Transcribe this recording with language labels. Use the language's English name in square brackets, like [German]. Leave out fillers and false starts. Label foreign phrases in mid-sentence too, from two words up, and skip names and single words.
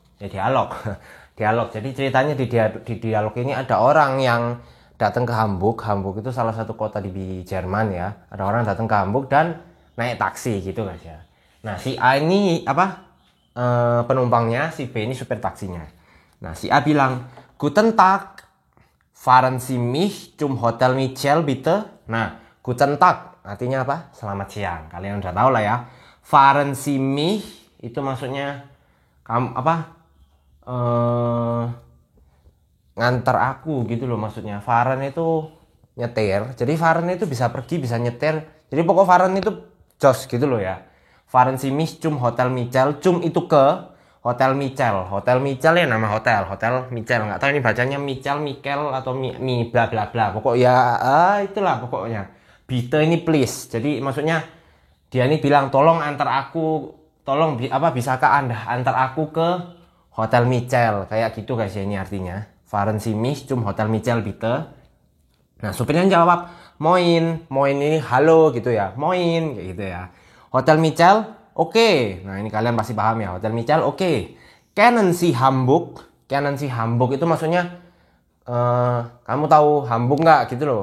[Indonesian] Jadi ceritanya di dialog ini ada orang yang datang ke Hamburg. Hamburg itu salah satu kota di Jerman ya. Ada orang datang ke Hamburg dan naik taksi gitu guys ya. Nah, si A ini penumpangnya, si B ini supir taksinya. Nah, si A bilang, [German] "Guten Tag, fahren Sie mich zum Hotel Michel bitte?" [Indonesian] Nah, [German] Guten Tag [Indonesian] artinya apa? Selamat siang. Kalian udah tahu lah ya. [German] Fahren Sie mich [Indonesian] itu maksudnya kamu ngantar aku gitu loh maksudnya. Fahren itu nyetir. Jadi fahren itu bisa pergi, bisa nyetir. Jadi pokok fahren itu jos gitu loh ya. [German] Fahren Sie mich zum Hotel Michel. [Indonesian] Zum itu ke Hotel Michel. Hotel Michel ya nama hotel. Hotel Michel. Nggak tahu ini bacanya Michel, Mikel atau mi bla bla bla. Pokok ya itulah pokoknya. Bitte ini please. Jadi maksudnya dia ini bilang tolong antar aku, tolong bisakah Anda antar aku ke Hotel Michel. Kayak gitu guys ya ini artinya. [German] Fahren Sie mich zum Hotel Michel bitte. [Indonesian] Nah, supirnya jawab, "Moin." Moin ini halo gitu ya. Moin kayak gitu ya. Hotel Michel, oke. Nah, ini kalian pasti paham ya. Hotel Michel, oke. [German] Kennen Sie Hamburg? Kennen Sie Hamburg [Indonesian] itu maksudnya kamu tahu Hamburg nggak gitu loh.